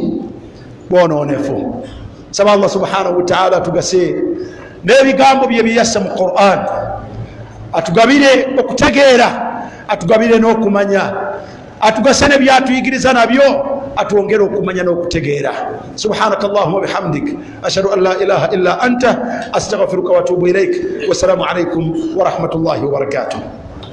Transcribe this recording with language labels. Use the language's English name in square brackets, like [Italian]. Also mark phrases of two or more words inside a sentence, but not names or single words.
[Ganda] Bwonoonefu. Saba Allah [Arabic] سبحانه وتعالى [Ganda] atugase n'ebigambo bye biyassa mu Qur'an, atugabire okutegeera, atugabire n'okumanya, atugase ne byatuyigiriza nabyo atwongere okumanya n'okutegeera. [Arabic] سبحانك اللهم وبحمدك أشهد أن لا إله إلا أنت أستغفرك وأتوب إليك. والسلام عليكم ورحمة الله وبركاته.